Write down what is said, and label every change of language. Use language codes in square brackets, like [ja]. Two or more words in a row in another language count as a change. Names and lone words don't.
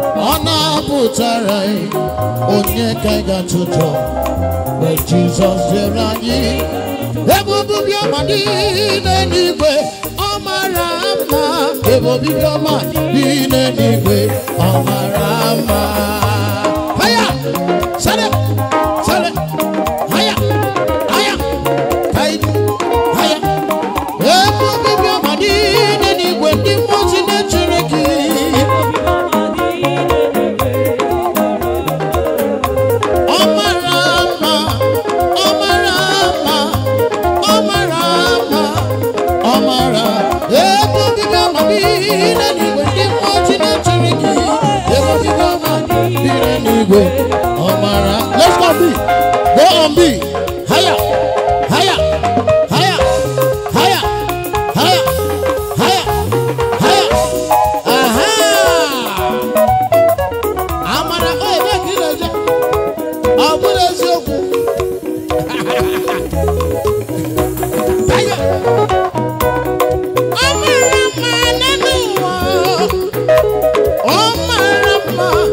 [ig] Ọ na-apụtara anyị, onye ka anyị ga-atụjọ? Mgbe Jizọs dịrị anyị, ebube obiọma dị n'eluigwe, ọ mara mma. Ebube obiọma dị n'eluigwe, ọ mara mma. Haya! Sale! Sale! Haya! Haya! Haya! Haya! Ebube obiọma dị n'eluigwe, ndị mmụọ ozi na-echere gị. Ọ mara mma, ọ mara mma, ọ mara mma, ọ mara. Ebe obibi ọma bi n'eluigwe, ndị mmụọ ozi na-echere gị. Ebe obibi ọma bi n'eluigwe, ọ mara. [en] Let's go on B. Go on B. Higher, higher, higher, higher, higher, higher, higher. Aha! [ig] Amara, oh, ebe ka ị na-eje? Ọ bụrụ eziokwu. [en] Higher. [ig] Ọ mara mma n'elu ụwa. Ọ mara mma.